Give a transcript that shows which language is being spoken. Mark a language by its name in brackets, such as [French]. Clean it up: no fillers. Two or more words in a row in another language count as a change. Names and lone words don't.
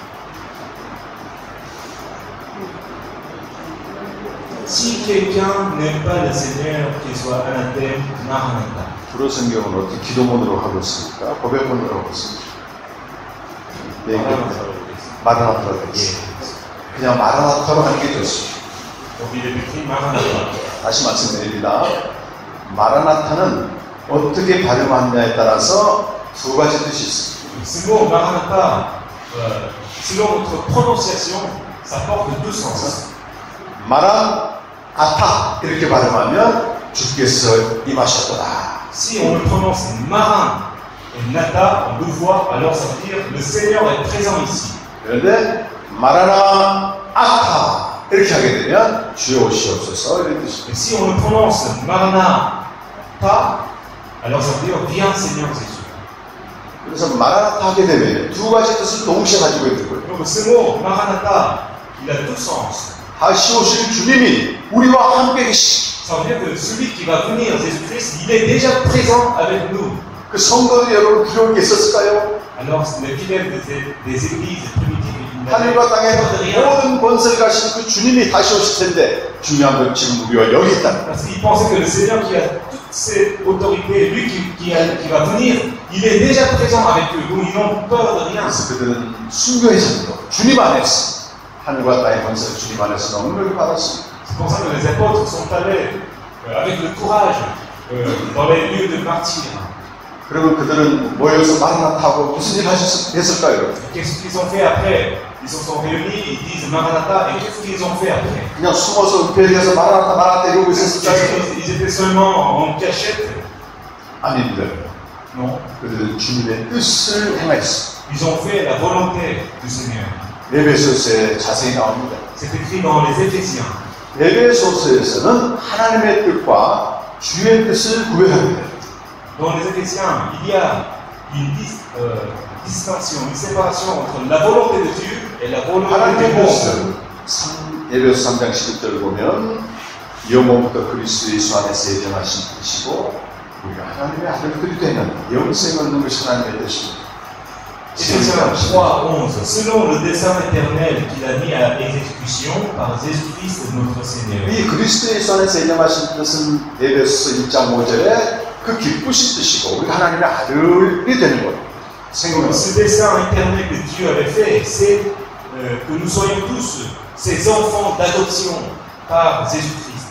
[French] Si quelqu'un n'aime pas le Seigneur, qu'il soit anathème, Maranatha. [Korean] 불어 성경은 어떻게 기도문으로 하고 있습니까? 고백문으로 하고 있습니다. 네, 마라나타로 되어 있습니다. 그냥 마라나타로 하는 게 좋습니다. [French] Donc il est écrit Maranatha. [Korean] 다시 말씀드립니다. 마라나타는 어떻게 발음하느냐에 따라서 두 가지 뜻이 있습니다. [French] Ce mot Maranatha, selon notre prononciation, ça porte deux sens. [Korean] 마라나타 이렇게 발음하면 주께서 임하셨도다. [French] Si on le prononce Maran et Nata en deux fois, alors ça veut dire le Seigneur est présent ici. [Korean] 그런데 마라나타 이렇게 하게 되면 주여 오시옵소서 이런 뜻입니다. [French] Et si on le prononce Maranatha, alors ça veut dire viens Seigneur Jésus. [Korean] 그래서 마라나타 하게 되면 두 가지 뜻을 동시에 가지고 있는 거예요. [French] Donc ce mot Maranatha, il a deux sens. [Korean] 다시 오실 주님이 우리와 함께 계시. [French] Ça veut dire que celui qui va venir, Jésus-Christ, il est déjà présent avec nous. [Korean] 그 성도들이 여러분 두려울 게 있었을까요? [French] Alors les fidèles des églises primitives, [Korean] 하늘과 땅의 모든 권세를 가신 그 주님이 다시 오실 텐데 중요한 건 지금 우리와 여기 있다. [French] parce qu'ils pensaient que le Seigneur qui a toute cette autorité, lui qui va venir, il est déjà présent avec eux. Donc ils n'ont peur de rien. [Korean] 그래서 그들은 순교의 삶으로 주님 안에서 하늘과 땅의 권세를 주님 안에서 너무너무 받았습니다. [French] C'est pour ça que les apôtres sont allés avec le courage dans les lieux de martyrs. [Korean] 그러면 그들은 모여서 마라나타하고 무슨 일 했을까요? [French] Qu'est-ce qu'ils ont fait après? Ils se sont réunis, ils disent Maranatha, et qu'est-ce qu'ils ont fait après? [Korean] 그냥 숨어서 은폐해서 마라나타 이러고 있었을까요? [French] Ils étaient seulement en cachette? [Korean] 아닙니다. [French] Non. [Korean] 그들은 주님의 뜻을 행하였습니다. [French] Ils ont fait la volonté du Seigneur. [Korean] 에베소서에 자세히 나옵니다. [French] C'est écrit dans les Éphésiens. [Korean] 에베소서에서는 하나님의 뜻과 주의 뜻을 구별합니다. [French] Dans les Éphésiens, il y a une distinction, une séparation entre la volonté de Dieu et la volonté [Korean] 하나님의 [French] du monde. [Korean] 뜻은 에베소 3장 11절 보면 영원부터 그리스도 예수 안에서 예정하신 뜻이고 우리가 하나님의 아들들이 되는 영생을 얻는 것이 하나님의 뜻입니다. [French] Éphésiens 3:11. Selon le dessein éternel qu'il a mis à exécution par Jésus-Christ notre Seigneur. [Korean] 이 그리스도 예수 안에서 예정하신 뜻은 에베소서 1장 5절에 그 기쁘신 뜻이고 우리가 하나님의 아들이 되는 것. [French] Ce dessein éternel que Dieu avait fait, c'est que nous soyons tous ses enfants d'adoption par Jésus-Christ.